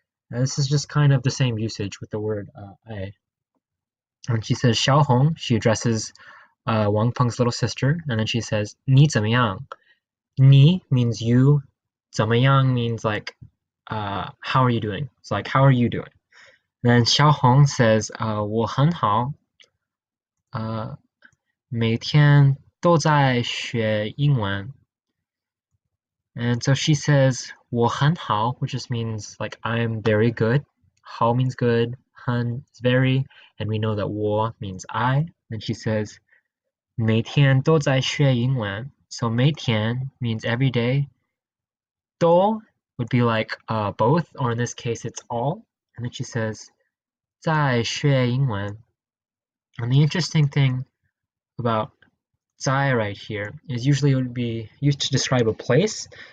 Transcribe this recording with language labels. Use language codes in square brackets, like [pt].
[en] This is just kind of the same usage with the word I. When she says Xiaohong, she addresses Wang Peng's little sister, and then she says 你怎么样? Ni means you, 怎么样 means like how are you doing? It's like how are you doing? Then Xiaohong says [zh] 我很好，每天都在学英文. [en] And so she says 我很好, which just means like I'm very good. 好 means good, 很 is very, and we know that 我 means I. Then she says [zh] 每天都在学英文. [en] So 每天 means every day. 都 would be like both, or in this case it's all. And then she says 在学英文. And the interesting thing about 在 right here is usually it would be used to describe a place.